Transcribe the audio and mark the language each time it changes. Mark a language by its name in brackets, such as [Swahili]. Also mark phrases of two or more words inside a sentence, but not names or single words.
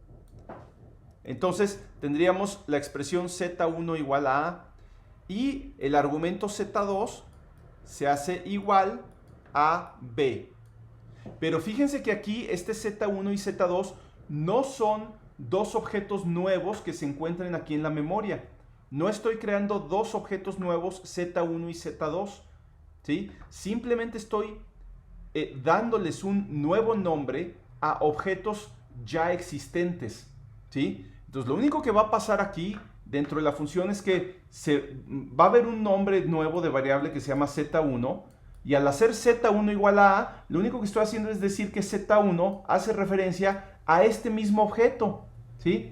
[Spanish] Entonces tendríamos la expresión z1 igual a a, y el argumento z2 se hace igual a b. Pero fíjense que aquí este z1 y z2 no son dos objetos nuevos que se encuentren aquí en la memoria. No estoy creando dos objetos nuevos, z1 y z2, ¿sí? Simplemente estoy dándoles un nuevo nombre a objetos ya existentes, ¿sí? Entonces lo único que va a pasar aquí dentro de la función es que va a haber un nombre nuevo de variable que se llama z1, y al hacer z1 igual a, lo único que estoy haciendo es decir que z1 hace referencia a este mismo objeto, ¿sí?